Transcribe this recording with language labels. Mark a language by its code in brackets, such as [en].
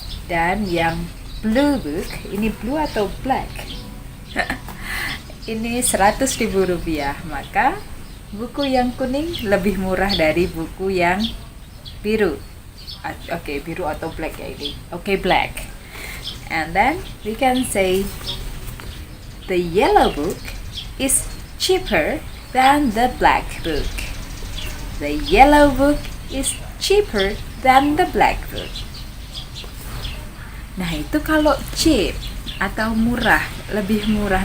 [id] Dan yang blue book, ini blue atau black? Ini Rp100.000. Maka buku yang kuning lebih murah dari buku yang biru. Oke, biru atau black ya ini. Oke, black. [en] And then we can say the yellow book is cheaper than the black book. The yellow book is cheaper than the black book. [id] Nah, itu kalau cheap atau murah, lebih murah.